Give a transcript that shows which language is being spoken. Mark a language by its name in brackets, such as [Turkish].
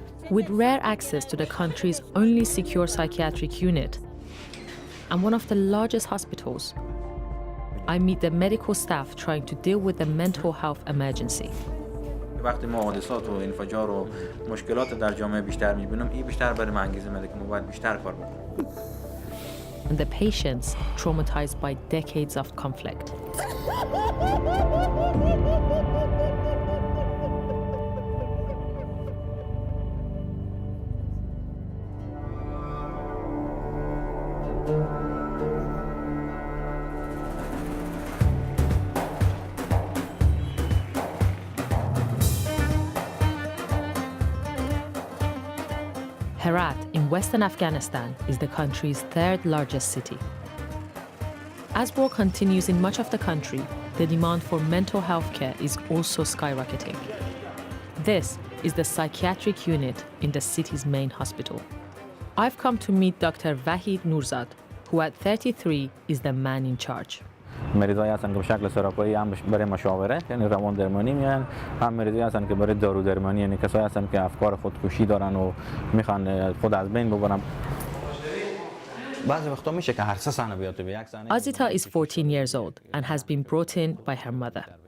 [English] With rare access to the country's only secure psychiatric unit and one of the largest hospitals, I meet the medical staff trying to deal with the mental health emergency. [Persian] وقتی ما حادثات و انفجار و مشکلات در جامعه بیشتر می‌بینم، این بیشتر برای من انگیزه میده که ما باید بیشتر کار بکنیم. [English] And the patients traumatized by decades of conflict. Herat in western Afghanistan is the country's third largest city. As war continues in much of the country, the demand for mental health care is also skyrocketing. This is the psychiatric unit in the city's main hospital. I've come to meet Dr. Vahid Nurzad, who at 33 is the man in charge. [Persian] مریضایی هستن که به شکل سراپایی هم برای مشاوره یعنی روان درمانی میان، هم مریضایی هستن که برای دارو درمانی یعنی کسایی هستن که افکار خودکشی دارن و میخوان خود از بین ببرن. بعضی وقتا میشه که هر سه سنه بیاد به یک سنه. [English] Azita is 14 years old and has been brought in by her mother.